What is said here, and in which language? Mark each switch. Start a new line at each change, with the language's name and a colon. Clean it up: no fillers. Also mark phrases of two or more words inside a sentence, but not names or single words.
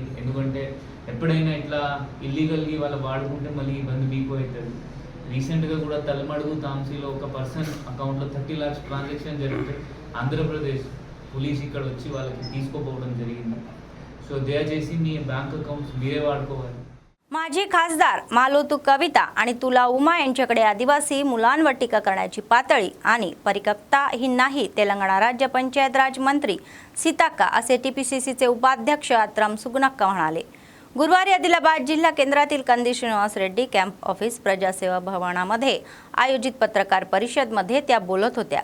Telugu: ఎందుకంటే ఎప్పుడైనా ఇట్లా ఇల్లీగల్గా వాళ్ళు వాడుకుంటే మళ్ళీ ఇబ్బంది మీకు అవుతుంది. రీసెంట్గా కూడా తలమడుగు తాంసీలో ఒక పర్సన్ అకౌంట్లో 30 lakhs ట్రాన్సాక్షన్ జరిగితే ఆంధ్రప్రదేశ్ పోలీస్ ఇక్కడ వచ్చి వాళ్ళకి తీసుకోపోవడం జరిగింది. సో దయచేసి మీ
English: bank accounts
Telugu: మీరే వాడుకోవాలి.
Marathi: माजी खासदार मालोतू कविता आणि तुला उमा यांच्याकडे आदिवासी मुलांवर टीका करण्याची पातळी आणि परिपक्वता ही नाही, तेलंगणा राज्य पंचायत राज मंत्री सीताक्का असे टीपीसीसीचे उपाध्यक्ष आत्रम सुगुनक्का म्हणाले. गुरुवारी आदिलाबाद जिल्हा केंद्रातील कंदी श्रीनिवास रेड्डी
English: camp office
Marathi: प्रजासेवा भवनामध्ये आयोजित पत्रकार परिषदेमध्ये त्या बोलत होत्या.